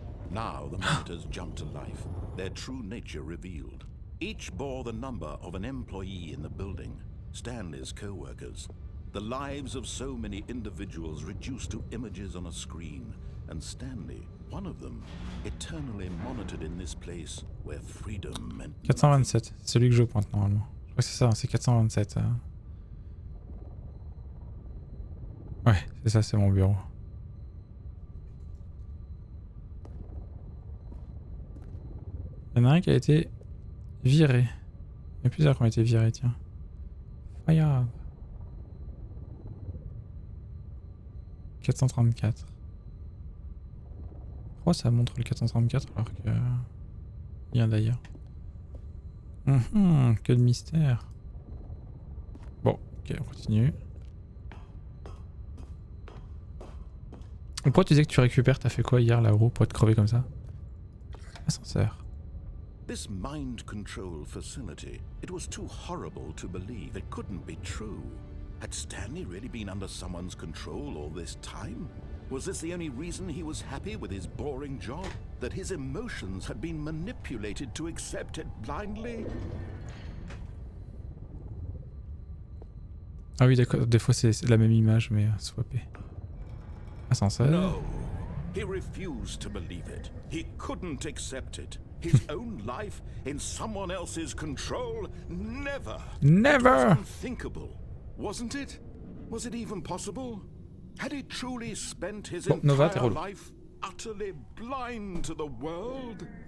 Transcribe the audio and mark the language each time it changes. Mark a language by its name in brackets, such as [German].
[English] Now the monitors jumped to life, their true nature revealed. Each bore the number of an employee in the building, Stanley's co-workers. The lives of so many individuals reduced to images on a screen, and Stanley, one of them, eternally monitored in this place where freedom meant [French] 427, c'est celui que je pointe normalement. Je crois que c'est ça, c'est 427. Ouais, c'est ça, c'est mon bureau. Il y en a un qui a été viré. Il y a plusieurs qui ont été virés, tiens. Regarde. 434. Pourquoi ça montre le 434 alors que... Il y a d'ailleurs. Que de mystère. Bon, ok, on continue. Pourquoi tu disais que tu récupères? T'as fait quoi hier, la roue, pour être crevé comme ça? Ascenseur. [English] This mind control facility, it was too horrible to believe. It couldn't be true. Had Stanley really been under someone's control all this time? Was this the only reason he was happy with his boring job? That his emotions had been manipulated to accept it blindly? [French] Ah oui, d'accord, des fois c'est la même image, mais swappée. Ascenseur. [English] No, he refused to believe it. He couldn't accept it. His own life in someone else's control? Never. Never! It was unthinkable, wasn't it? Was it even possible? Had he truly spent his entire life utterly blind to the world?